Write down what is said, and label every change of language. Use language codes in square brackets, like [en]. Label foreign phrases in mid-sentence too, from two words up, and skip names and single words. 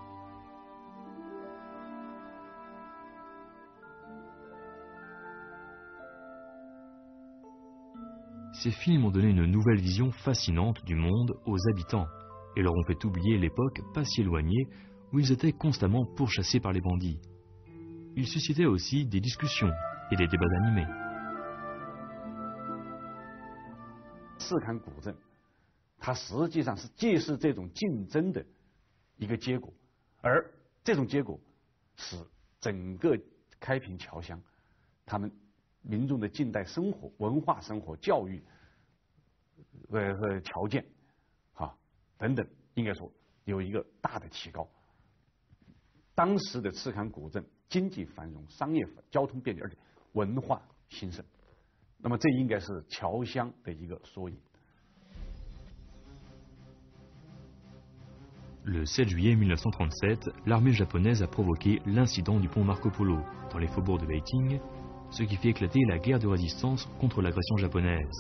[fr] Ces films ont donné une nouvelle vision fascinante du monde aux habitants et leur ont fait oublier l'époque pas si éloignée où ils étaient constamment pourchassés par les bandits. Ils suscitaient aussi des discussions et des débats animés. [zh] 赤坎古镇，它实际上是既是这种竞争的一个结果，而这种结果使整个开平侨乡他们民众的近代生活、文化生活、教育和条件等等，应该说有一个大的提高。当时的赤坎古镇经济繁荣、商业交通便捷，而且文化兴盛。那么这应该是侨乡的一个缩影。 [fr] Le 7 juillet 1937, l'armée japonaise a provoqué l'incident du pont Marco Polo dans les faubourgs de Beijing, ce qui fait éclater la guerre de résistance contre l'agression japonaise.